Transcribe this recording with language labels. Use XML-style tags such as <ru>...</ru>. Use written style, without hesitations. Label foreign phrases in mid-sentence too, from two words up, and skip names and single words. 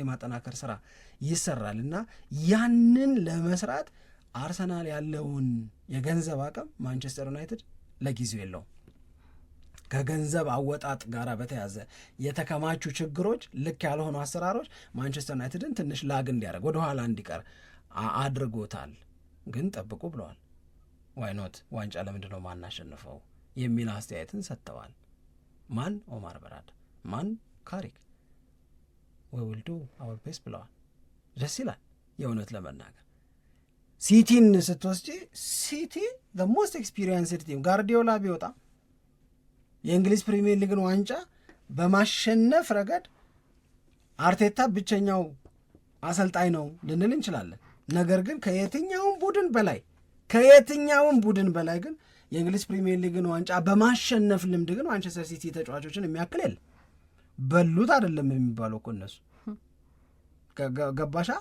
<am>የማጠናከር ስራ ይሰራል እና ያንን ለመስራት አርሰናል ያለውን የገንዘብ አቅም ማንቸስተር ዩናይትድ ለጊዜው የለውም። ከገንዘብ አወጣጥ ጋር በተያዘ የተከማቹ ችግሮች፣ ልክ ያልሆኑ አሰራሮች ማንቸስተር ዩናይትድን ትንሽ ላግ እንዲያደርግ ወደኋላ እንዲቀር አድርጎታል። ግን ጠብቁ ብለዋል።</am> <en>why not</en> <am>ዋንጫ ለምንድን ነው ማናሸንፈው የሚል አስተያየትን ሰጥተዋል። ማን? ኦማር በራዳ፣ ማን? ካሪክ።</am> <en>we will do our best</en> <am>ብለዋል። ደስ ይላል የእውነት ለመናገር። ሲቲን ስትወስጂ ሲቲ</am> <en>the most experienced team</en> <am>ጋርዲዮላ ቢወጣ የእንግሊዝ ፕሪሚየር ሊግን ዋንጫ በማሸነፍ ረገድ አርቴታ ብቸኛው አሰልጣኝ ነው ልንል እንችላለን። ነገር ግን ከየትኛውም ቡድን በላይ ግን የእንግሊዝ ፕሪሚየር ሊግን ዋንጫ በማሸነፍ ልምድ ግን ማንቸስተር ሲቲ ተጫዋቾችን የሚያክል የለም። በሉት አይደለም የሚባለው እኮ እነሱ ገባሻ?</am>